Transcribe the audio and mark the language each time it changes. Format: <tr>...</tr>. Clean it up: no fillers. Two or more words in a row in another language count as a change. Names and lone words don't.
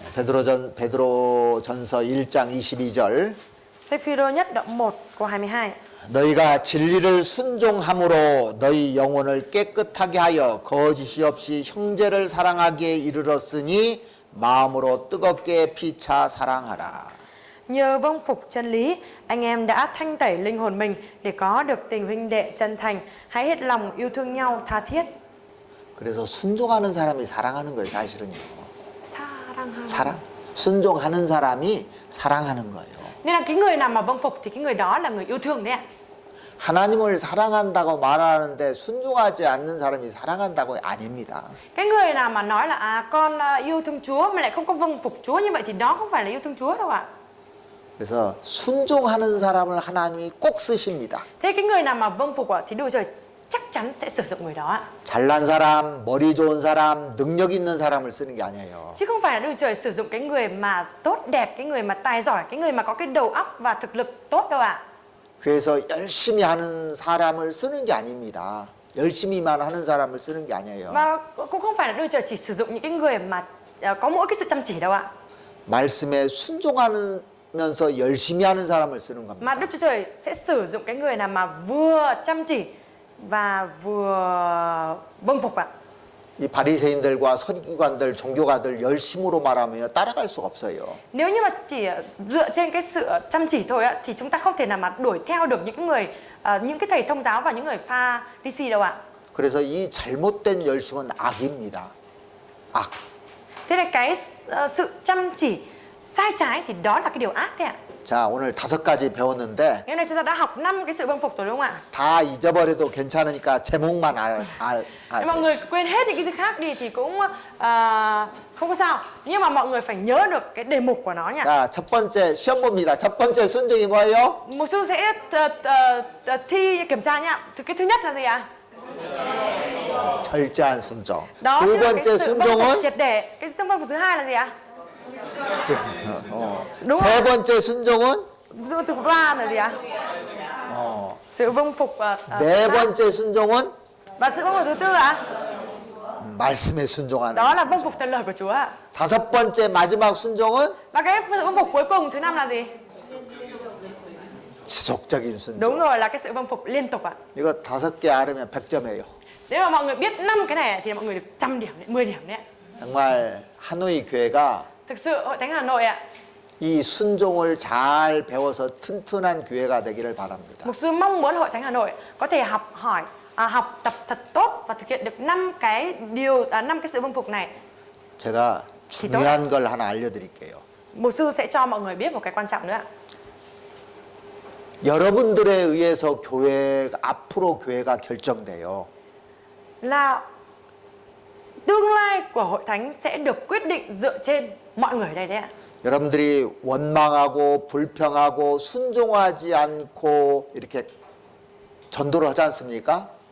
<ko>베드로전서 1장 22절.</ko> <vi>Sách Phi-rơ nhất đoạn 1 câu 22.</vi> <ko>너희가 진리를 순종함으로 너희 영혼을 깨끗하게 하여 거짓이 없이 형제를 사랑하기에 이르렀으니 마음으로 뜨겁게 피차 사랑하라.</ko> <vi>Nhờ vâng phục chân lý, anh em đã thanh tẩy linh hồn mình để có được tình huynh đệ chân thành, hãy hết lòng yêu thương nhau tha thiết.</vi> <ko>그래서 순종하는 사람이 사랑하는 거예요, 사실은요. 사랑하는. 사랑? 순종하는 사람이 사랑하는 거예요.</ko> <vi>Nên là cái người nào mà vâng phục thì cái người đó là người yêu thương đấy ạ.</vi> <ko>하나님을 사랑한다고 말하는데 순종하지 않는 사람이 사랑한다고 아닙니다.</ko> <vi>Cái người nào mà nói là con yêu thương Chúa mà lại không có vâng phục Chúa như vậy thì đó không phải là yêu thương Chúa đâu ạ.</vi> <ko>그래서 순종하는 사람을 하나님이 꼭 쓰십니다.</ko> <vi>Thế cái người nào mà vâng phục thì Đức Chúa Trời chắc chắn sẽ sử dụng người đó ạ.</vi> <ko>잘난 사람, 머리 좋은 사람, 능력 있는 사람을 쓰는 게 아니에요.</ko> <vi>Chứ không phải là Đức Chúa Trời sử dụng cái người mà tốt đẹp, cái người mà tài giỏi, cái người mà có cái đầu óc và thực lực tốt đâu ạ.</vi> <ko>그래서 열심히 하는 사람을 쓰는 게 아닙니다. 열심히만 하는 사람을 쓰는 게 아니에요.</ko> <vi>Và cũng không phải là Đức Chúa Trời chỉ sử dụng những cái người mà có mỗi cái sự chăm chỉ đâu ạ.</vi> <ko>말씀에 순종하면서 열심히 하는 사람을 쓰는 겁니다.</ko> <vi>Mà Đức Chúa Trời sẽ sử dụng cái người nào mà vừa chăm chỉ và vừa vâng phục ạ.</vi> <ko>이 바리새인들과 서기관들, 종교가들 열심으로 말하면 따라갈 수가 없어요.</ko> <vi>Nếu như mà chỉ dựa trên cái sự chăm chỉ thôi á, thì chúng ta không thể nào mà đuổi theo được những cái người, những cái thầy thông giáo và những người Pha-ri-si đâu ạ.</vi> <ko>그래서 이 잘못된 열심은 악입니다. 악.</ko> <vi>Thế nên cái sự chăm chỉ sai trái thì đó là cái điều ác đấy ạ.</vi> <ko>자, 오늘 5가지 배웠는데</ko> <vi>Ngày hôm nay chúng ta đã học 5 cái sự vâng phục rồi đúng không ạ?</vi> <ko>다 잊어버려도 괜찮으니까 제목만</ko> <vi>Mọi người quên hết những cái thứ khác đi thì cũng không có sao. Nhưng mà mọi người phải nhớ được cái đề mục của nó nha.</vi> <ko>자, 첫 번째 시험 봅니다. 첫 번째 순종이 뭐예요?</ko> <vi>Một sư sẽ thi kiểm tra nha. Cái thứ nhất là gì ạ?</vi> <ko>철저한 순종.</ko> <vi>Đó</vi> <ko>두</ko> <vi>chính là</vi> <ko>번째</ko> <vi>cái sự vâng phục</vi> <ko>순종은</ko> <vi>triệt để. Cái vâng phục thứ hai là gì ạ? Đúng</vi> <ko>세</ko> <vi>không?</vi> <ko>번째 순종은</ko> <vi>Thứ ba là gì ạ? Sự vâng phục</vi> <ko>네 번째 순종은</ko> <vi>và sự vâng phục thứ tư ạ?</vi> <ko>말씀에 순종하는.</ko> <vi>Đó là vâng phục theo lời của Chúa ạ.</vi> <ko>5번째 마지막 순종은</ko> <vi>Và cái sự vâng phục cuối cùng thứ năm là gì?</vi> <ko>지속적인 순종.</ko> <vi>Đúng rồi, là cái sự vâng phục liên tục ạ.</vi> <ko>이거 5개 알으면 100점이에요.</ko> <vi>Nếu mà mọi người biết 5 cái này thì mọi người được 100 điểm, 10 điểm đấy ạ.</vi> <ko>정말 하노이 교회가</ko> <vi>Thực sự Hội Thánh Hà Nội ạ,</vi> <ko>이 순종을 잘 배워서 튼튼한 교회가 되기를 바랍니다.</ko> <vi>Mục sư mong muốn Hội Thánh Hà Nội có thể học tập thật tốt và thực hiện được 5 cái sự vâng phục này.</vi> <ko>제가 중요한 걸 하나 알려드릴게요.</ko> <vi>Mục sư sẽ cho mọi người biết một cái quan trọng nữa ạ.</vi> <ko>여러분들에 의해서 앞으로 교회가 결정돼요.</ko> <vi>Là tương lai của Hội Thánh sẽ được quyết định dựa trên mọi người ở đây đấy ạ.</vi> <ko>여러분들이 원망하고 불평하고 순종하지 않고 이렇게 전도를 하지 않습니까?</ko>